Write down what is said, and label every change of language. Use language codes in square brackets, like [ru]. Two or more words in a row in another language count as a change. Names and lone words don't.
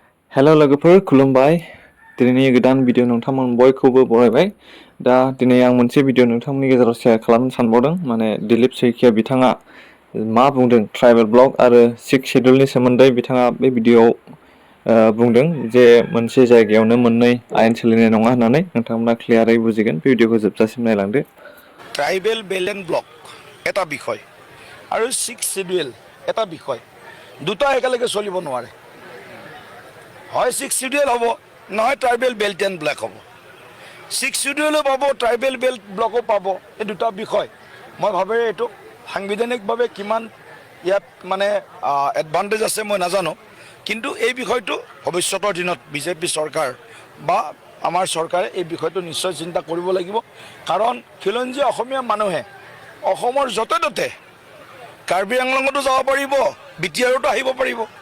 [brx] हेल' लोगोफोर खुलुमबाय दिनैनि गोदान भिडिअ नोंथांमोन बयखौबो बरायबाय दा दिनै आं मोनसे भिडिअ नोंथांमोननि गेजेराव शेयार खालामनो सानबावदों माने दिलीप सैखिया बिथाङा मा बुंदों ट्राइबेल ब्लक आरो सिक्स शेड्युलनि सोमोन्दै बिथाङा बे भिडिअआव बुंदों जे मोनसे जायगायावनो मोननै आयेन सोलिनाय नङा होननानै नोंथांमोना क्लियारै बुजिगोन बे भिडिअखौ जोबजासिम नायलांदो [as] ট্ৰাইবেল বেলেন্স ব্লক এটা বিষয় আৰু ছিক্স শিডিউল এটা বিষয় দুটা একেলগে চলিব নোৱাৰে হয় ছিক্স শিডিউল হ'ব নহয় ট্ৰাইবেল বেল্ট এণ্ড ব্লক হ'ব ছিক্স শিডিউলো পাব ট্ৰাইবেল বেল্ট ব্লকো পাব এই দুটা বিষয় মই ভাবে এইটো সাংবিধানিকভাৱে কিমান ইয়াত মানে এডভান্টেজ আছে মই নাজানো কিন্তু এই বিষয়টো ভৱিষ্যতৰ দিনত বিজেপি চৰকাৰ বা আমাৰ চৰকাৰে এই বিষয়টো নিশ্চয় চিন্তা কৰিব লাগিব কাৰণ খিলঞ্জীয়া অসমীয়া মানুহে অসমৰ য'তে ত'তে কাৰ্বি আংলঙতো যাব পাৰিব বিটিআৰতো আহিব পাৰিব